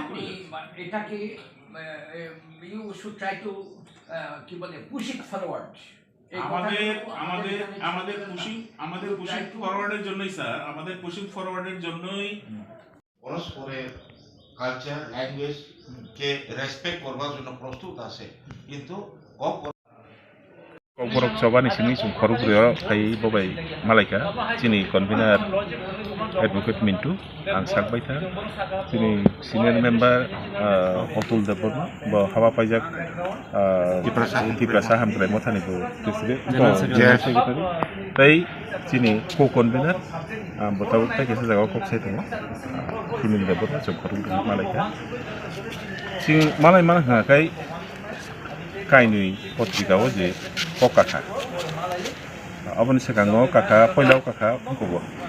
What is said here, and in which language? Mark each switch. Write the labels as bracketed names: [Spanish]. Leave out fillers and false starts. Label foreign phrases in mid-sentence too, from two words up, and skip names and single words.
[English] আপনি এটাকে you should try to [Bangla] কি বলে [English] push it forward [Bangla] আমাদের [English] pushing forward's [Bangla] জন্যই স্যার আমাদের [English] pushing forward's [Bangla] জন্যই পরস্পরের [English] culture language [Bangla] কে রেসপেক্ট করবার জন্য প্রস্তুত আছে কিন্তু [Kok Borok] Borok Chobani sini chung khoruk ryo phai bobai malaika chini [English] convener advocate [Kok Borok] Mintu ang sakbai tha chini [English] senior member [Kok Borok] Otul Deborma bo hawa paijak Diprasa hamklai mothani ko [English] president general secretary [Kok Borok] tai chini [English] co convener [Kok Borok] botau ta kisa jaga kok sai tongo Simin Deborma chung khoruk ryo malaika sing malai mana ha kai kainui potrikao je kokakha aboni sekango kakha poilau kakha phungko